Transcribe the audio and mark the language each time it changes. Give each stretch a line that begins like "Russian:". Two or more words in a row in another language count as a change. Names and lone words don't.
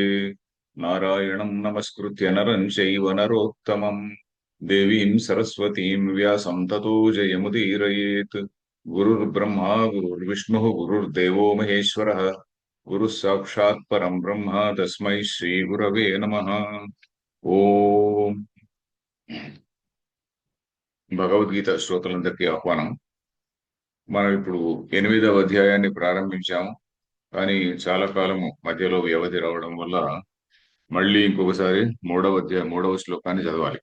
Sanskrit: नारायणं नमस्कृत्य नरं चैव नरोत्तमं देवीं सरस्वतीं व्यासं ततो जयमुदीरयेत्। गुरुर्ब्रह्मा गुरुर्विष्णुः गुरुर्देवो महेश्वरः गुरुः साक्षात् परं ब्रह्म तस्मै श्रीगुरवे नमः।
Telugu: ఓం భగవద్గీత శ్రోతలందరికీ ఆహ్వానం. మనం ఇప్పుడు 8వ అధ్యాయాన్ని ప్రారంభించాము. కానీ చాలా కాలము మధ్యలో వ్యవధి రావడం వల్ల మళ్ళీ ఇంకొకసారి 3వ శ్లోకాన్ని చదవాలి.